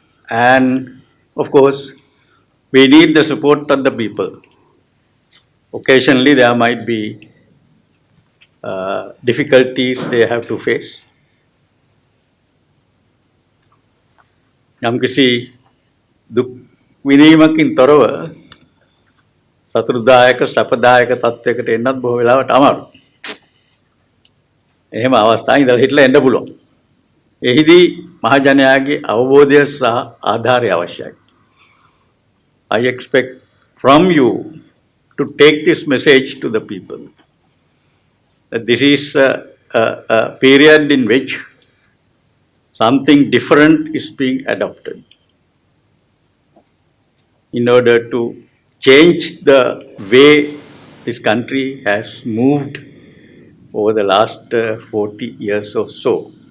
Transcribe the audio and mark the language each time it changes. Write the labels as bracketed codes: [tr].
[en] And of course, we need the support of the people. Occasionally, there might be difficulties they have to face. [si] යම්කිසි දුක් විඳීමකින් තොරව සතුටුදායක සැපදායක තත්වයකට එන්නත් බොහෝ වෙලාවට අමාරුයි. එහෙම අවස්ථා ඉඳලා හිටලා එන්න පුළුවන්. එහිදී මහජනයාගේ අවබෝධය සහ ආධාරය අවශ්‍යයි. [en] I expect from you to take this message to the people that this is a period in which something different is being adopted in order to change the way this country has moved over the last 40 years or so.